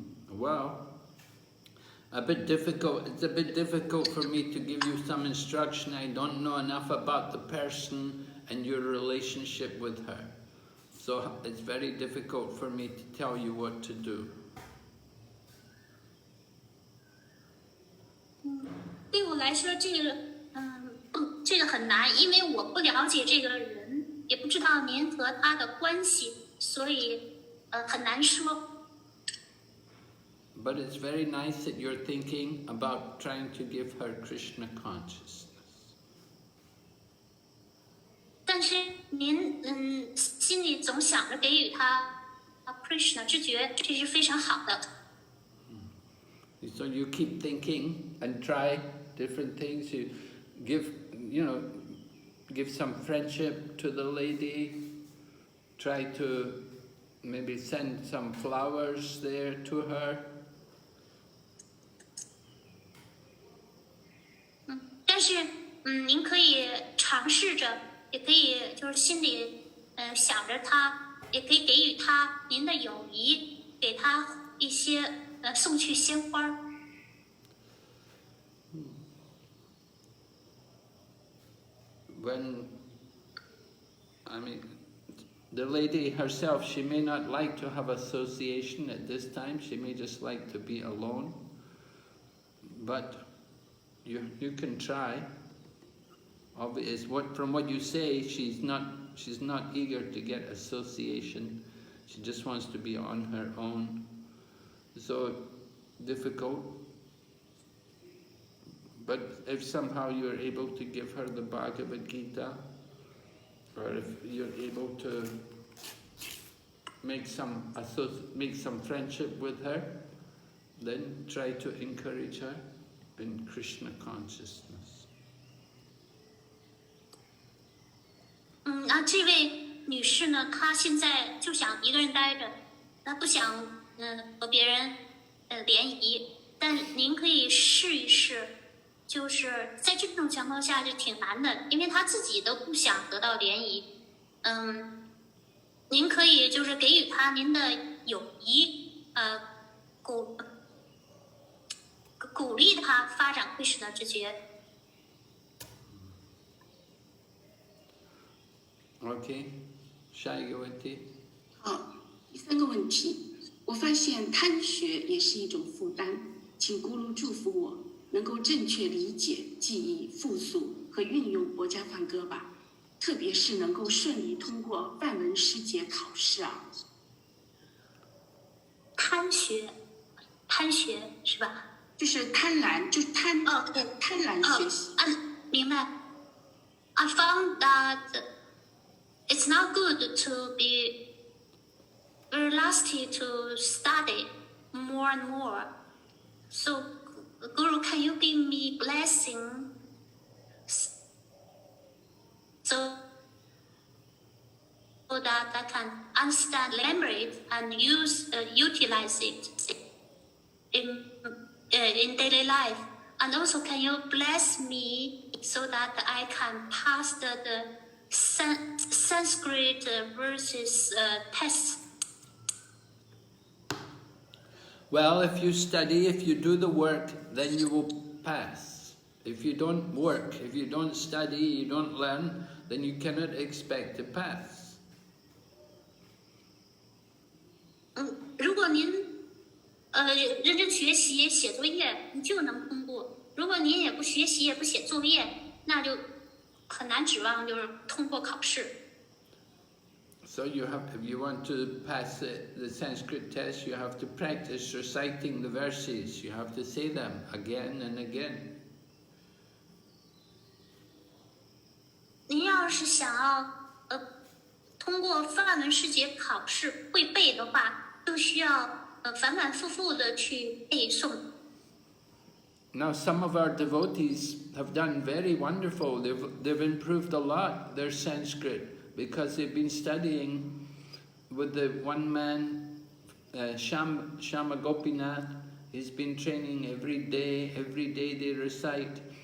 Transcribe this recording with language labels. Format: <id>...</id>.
<en>Well, a bit difficult. It's a bit difficult for me to give you some instruction. I don't know enough about the person and your relationship with her. So it's very difficult for me to tell you what to do.</en> <zh>对我来说，这个很难，因为我不了解这个人，也不知道您和他的关系，所以很难说。</zh> <en>But it's very nice that you're thinking about trying to give her Krishna consciousness.</en> <zh>但是您心里总想着给予他Krishna 知觉，这是非常好的。</zh> <en>So you keep thinking and try different things. You give some friendship to the lady. Try to maybe send some flowers there to her.</en> <zh>但是您可以尝试着，也可以就是心里想着他，也可以给予他您的友谊，给他一些送去鲜花。</zh> <en>When, the lady herself, she may not like to have association at this time. She may just like to be alone. But you can try. From what you say, she's not eager to get association. She just wants to be on her own. So difficult. But if somehow you're able to give her the Bhagavad Gita, or if you're able to make some friendship with her, then try to encourage her in Krishna consciousness.</en> <zh>这位女士呢，她现在就想一个人待着，她不想和别人联谊。但您可以试一试，就是在这种情况下就挺难的，因为她自己都不想得到联谊。您可以就是给予她您的友谊，鼓励她发展Krishna知觉。 Okay, 下一个问题。好，第三个问题，我发现贪学也是一种负担，请咕噜祝福我能够正确理解、记忆、复述和运用国家梵歌吧，特别是能够顺利通过梵文诗节考试啊。贪学是吧？就是贪婪，就是贪婪学习。明白。</zh> <en>I found that it's not good to be very lusty to study more and more. So, Guru, can you give me blessing that I can understand, remember it, and utilize it in daily life? And also, can you bless me so that I can pass the Sanskrit verses test? Well, if you study, if you do the work, then you will pass. If you don't work, if you don't study, you don't learn, then you cannot expect to pass.</en> <zh>如果您认真学习写作业，你就能通过；如果您也不学习也不写作业，那就很难指望就是通过考试。</zh> <en>So you have, if you want to pass the Sanskrit test, you have to practice reciting the verses. You have to say them again and again.</en> <zh>您要是想要通过梵文诗节考试会背的话，就需要反反复复的去背诵。</zh> <en>Now some of our devotees have done very wonderful. They've improved a lot their Sanskrit because they've been studying with the one man, Shama Gopinath. He's been training every day they recite.</en>